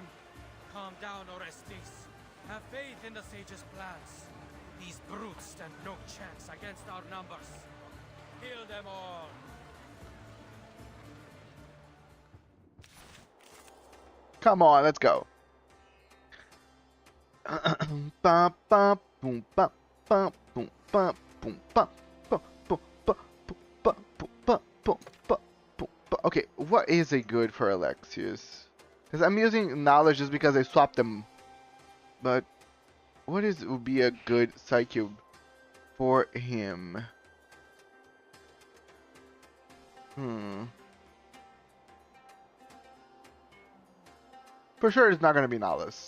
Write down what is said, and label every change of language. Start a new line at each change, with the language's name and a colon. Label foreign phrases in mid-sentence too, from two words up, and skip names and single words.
English: Calm down, Orestes. Have faith in the sage's plans. These brutes stand no chance against our numbers. Kill them all. Come on, let's go. Ba, ba, boom, ba, ba, boom, ba, boom, ba, ba, boom, ba, boom, ba, boom, ba, boom, ba, boom, ba. Okay, what is a good for Alexius? Because I'm using knowledge just because I swapped them. But what is would be a good psyche for him? For sure, it's not gonna be Nahus.